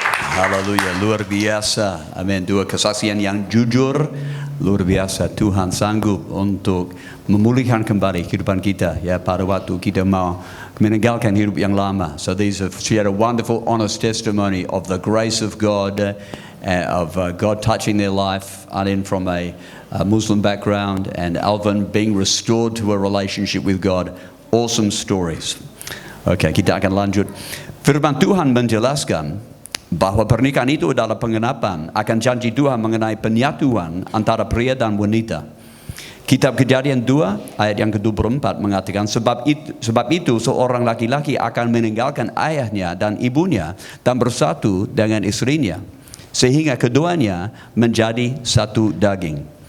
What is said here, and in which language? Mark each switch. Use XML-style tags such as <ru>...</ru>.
<id>Haleluya, luar biasa. Amin. 2 kesaksian yang jujur, luar biasa. Tuhan sanggup untuk memulihkan kembali kehidupan kita, ya, pada waktu kita mau meninggalkan hidup yang lama.</id> <en>So these have shared a wonderful, honest testimony of the grace of God, of God touching their life. Anin from a Muslim background, and Alvin being restored to a relationship with God. Awesome stories.</en> <id>Oke, kita akan lanjut. Firman Tuhan menjelaskan bahwa pernikahan itu adalah pengenapan akan janji Tuhan mengenai penyatuan antara pria dan wanita. Kitab Kejadian 2 ayat yang ke-24 mengatakan, sebab itu seorang laki-laki akan meninggalkan ayahnya dan ibunya dan bersatu dengan istrinya, sehingga keduanya menjadi satu daging.</id>